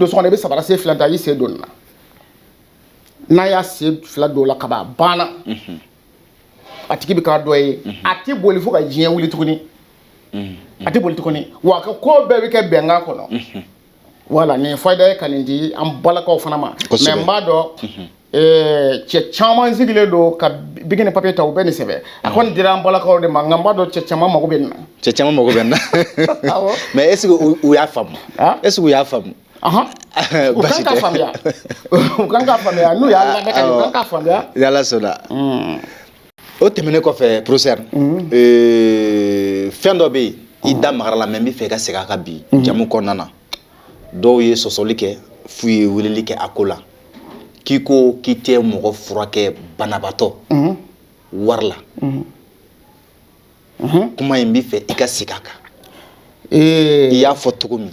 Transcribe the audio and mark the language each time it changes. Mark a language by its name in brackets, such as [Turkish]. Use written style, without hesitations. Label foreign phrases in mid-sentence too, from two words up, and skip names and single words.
[Bambara] so kɔnɔ i bɛ sabara sen 2 ta i sen don nin na n'a y'a sen 2 don o la ka ban a banna a tigi bɛ k'a dɔ ye a tɛ boli fo ka diɲɛ wuli tuguni a tɛ boli tuguni wa a ka ko bɛɛ bɛ kɛ bɛnkan kɔnɔ voilà nin fayida ye ka nin di an balakaw fana ma mais n b'a dɔn cɛ caman sigilen don ka bigi ni papier ta u bɛ nin sɛbɛn a kɔni dira an balakaw de ma nka n b'a dɔn cɛ caman mago bɛ nin na cɛ caman mago bɛ nin na [French] mais est ce que [Bambara] u y'a faamu [French] est ce que [Bambara] u y'a faamu u kan k'a faamuya u kan k'a faamuya n'u y'a lamɛn ka ɲɛ u kan k'a faamuya ni Ala sɔnna o tɛmɛnen kɔfɛ professeur fɛn dɔ bɛ yen i da magara la mais n bɛ fɛ i ka segin a kan bi jamu kɔnɔna na dɔw ye sɔsɔli kɛ f'u ye weleli kɛ a ko la k'i ko k'i tɛ mɔgɔ furakɛ banabaatɔ wari la kuma in bɛ fɛ i ka segin a kan i y'a fɔ cogo min